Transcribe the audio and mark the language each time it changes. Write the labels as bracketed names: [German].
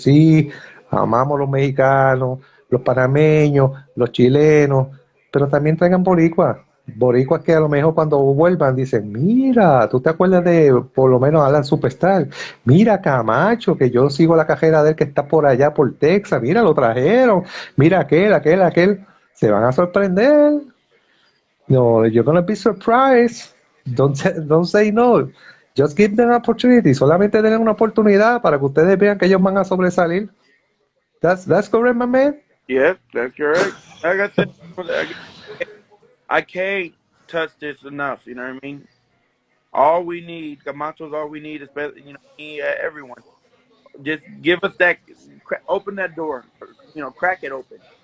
[Spanish] Sí, amamos los mexicanos, los panameños, los chilenos, pero también traigan boricuas. Boricuas que a lo mejor cuando vuelvan dicen, mira, tú te acuerdas de por lo menos Alan Superstar, mira Camacho, que yo sigo la cajera de él que está por allá por Texas, mira, lo trajeron, mira aquel, se van a sorprender. [English] No, you're gonna be surprised. Don't say no. Just give them an opportunity. [Spanish] Solamente den una oportunidad para que ustedes vean que ellos van a sobresalir. [English] That's correct, my man. Yeah, that's correct. Like I said, I can't touch this enough. You know what I mean? All we need, Camacho's all we need, especially everyone. Just give us that, open that door, crack it open.